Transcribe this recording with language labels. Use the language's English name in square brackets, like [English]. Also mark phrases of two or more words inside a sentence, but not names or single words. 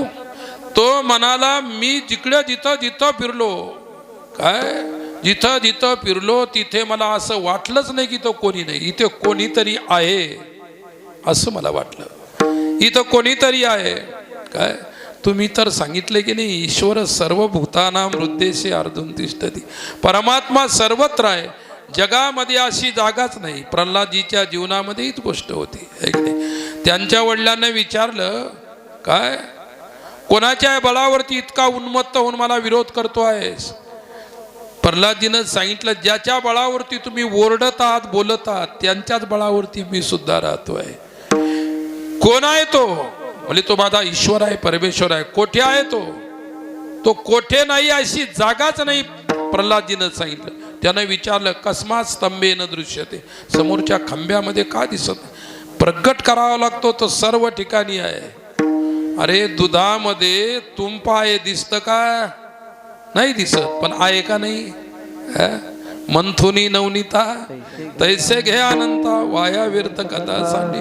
[Marathi] तो म्हणाला मी जिकडे जिथं फिरलो, काय जिथं जिथं फिरलो तिथे मला असं वाटलंच नाही की तो कोणी नाही. इथे कोणीतरी आहे असं मला वाटलं. इथं कोणीतरी आहे. काय तुम्ही तर सांगितले की नाही, [Sanskrit] ईश्वर सर्वभूतानां हृद्देशे अर्जुन तिष्ठती. [Marathi] परमात्मा सर्वत्र आहे. जगामध्ये अशी जागाच नाही. प्रल्हादजीच्या जीवनामध्ये हीच गोष्ट होती, है की नाही? त्यांच्या वडिलांना विचारलं काय कोणाच्या बळावरती इतका उन्मत्त होऊन मला विरोध करतो आहेस? प्रल्हादजीनं सांगितलं ज्याच्या बळावरती तुम्ही ओरडत आहात, बोलत आहात, त्यांच्याच बळावरती मी सुद्धा राहतोय. कोण आहे तो? म्हणजे तो माझा ईश्वर आहे, परमेश्वर आहे. कोठे आहे तो? तो कोठे नाही, अशी जागाच नाही. प्रल्हादजीनं सांगितलं. त्यानं विचारलं [Sanskrit] कस्मात स्तंभे न दृश्यते. [Marathi] समोरच्या खांब्यामध्ये का दिसत? प्रगट करावा लागतो, तो सर्व ठिकाणी आहे. अरे दुधामध्ये तुंप आहे, दिसतं का? नाही दिसत, पण आहे का नाही? मंथुनी नवनीता तैसे घे अनंता वाया व्यर्थ कथा सांडी.